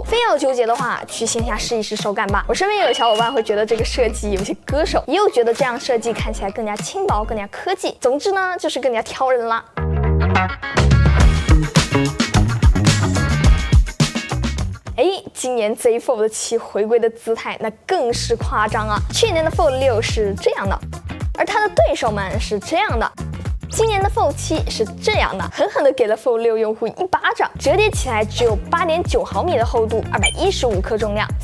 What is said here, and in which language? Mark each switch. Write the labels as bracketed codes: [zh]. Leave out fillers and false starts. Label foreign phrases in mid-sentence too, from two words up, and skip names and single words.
[zh] 非要糾結的話，去線下試一試手感吧。我身邊有小伙伴會覺得這個設計有些割手，也有覺得這樣設計看起來更加輕薄、更加科技。總之呢，就是更加挑人啦。今年 Z Fold 7 回歸的姿態那更是誇張啊！去年的 Fold 6是這樣的，而它的對手們是這樣的。今年的 Fold 7是這樣的，狠狠地給了 Fold 6用戶一巴掌。折疊起來只有8.9毫米的厚度，215克重量。